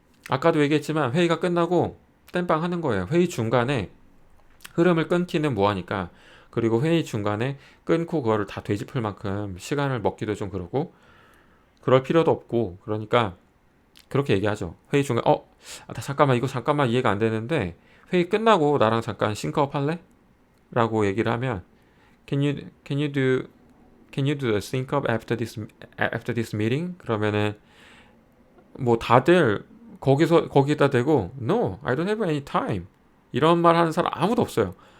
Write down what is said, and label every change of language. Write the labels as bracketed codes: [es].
[ko] 아까도 얘기했지만 회의가 끝나고 땜빵 하는 거예요. 회의 중간에 흐름을 끊기는 뭐하니까 그리고 회의 중간에 끊고 그거를 다 되짚을 만큼 시간을 먹기도 좀 그러고 그럴 필요도 없고 그러니까 그렇게 얘기하죠. 회의 중에 잠깐만 이거 잠깐만 이해가 안 되는데 회의 끝나고 나랑 잠깐 싱크업 할래? 라고 얘기를 하면 [en] can you do the sync up after this meeting? [ko] 그러면은 뭐 다들 거기다 대고 [en] no, I don't have any time [ko] 이런 말 하는 사람 아무도 없어요.